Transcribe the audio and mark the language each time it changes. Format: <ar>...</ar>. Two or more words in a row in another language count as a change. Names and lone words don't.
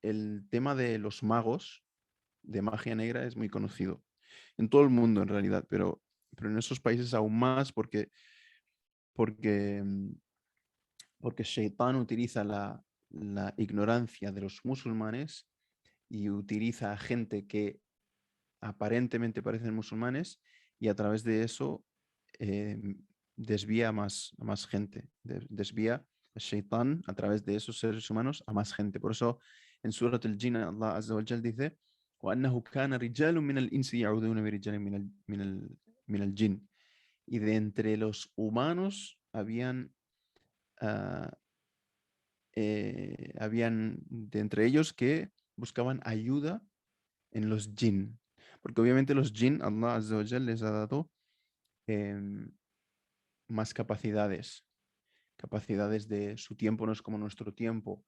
<es>el tema de los magos, de magia negra, es muy conocido en todo el mundo en realidad, pero en esos países aún más porque, porque Shaitán utiliza la ignorancia de los musulmanes y utiliza a gente que aparentemente parecen musulmanes y a través de eso eh, desvía a más gente, desvía a Shaitán a través de esos seres humanos a más gente. Por eso en Surat al-Jinn</es> <ar>الله عز وجل</ar> <es>dice</es> <ar>وأنه كان رجال من الإنس يعوذون برجال من الجن.</ar> <es>Y de entre los humanos ah, habían de entre ellos que buscaban ayuda en los jinn. Porque obviamente los jinn,</es> <ar>الله عز وجل</ar> <es>les ha dado em, más capacidades de su tiempo, no es como nuestro tiempo.</es>